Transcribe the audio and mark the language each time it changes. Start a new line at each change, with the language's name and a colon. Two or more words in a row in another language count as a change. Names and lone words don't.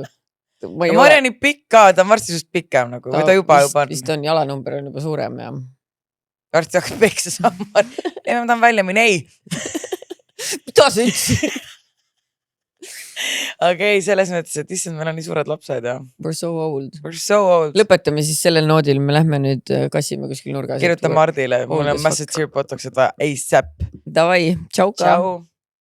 Estonian: Mari on nii pikka, ta on varsti just pikem nagu. Või ta juba on. Vist on jalanumber on juba suurem, jah. Varsti hakkab peksa saama. Ei, ma tahan välja minna, ei. Mida sa ütlesid? Aga ei, selles mõttes, et issand, meil on nii suured lapsed ja.
English: We're so old.
Estonian: Lõpetame siis sellel noodil, me lähme nüüd kassime kuskil nurgas. Kirjuta Mardile, mul on
English: massive tear botox,
Estonian: et vaja ASAP. Davai, tšau ka.